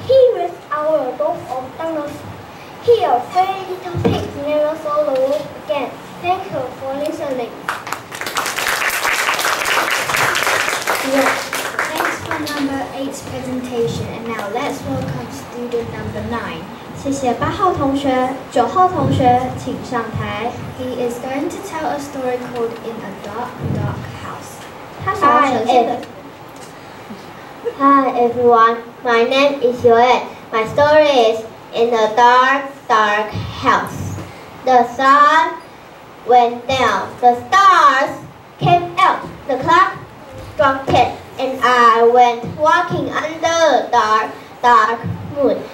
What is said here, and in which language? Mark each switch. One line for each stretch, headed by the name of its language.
English: He raced out the door of thunder. Here, 3 little pigs never saw the wolf again. Thank you for listening. Thanks for number 8's presentation. And now let's welcome student number 9.
Chinese: 谢谢8号同学，9号同学请上台。
English: He is going to tell a story called In a Dark, Dark House.
Chinese: 他所要呈现的。
English: Hi everyone, my name is Yoel. My story is In a Dark, Dark House. The sun went down, the stars came out, the clock struck 10, and I went walking under dark, dark moon.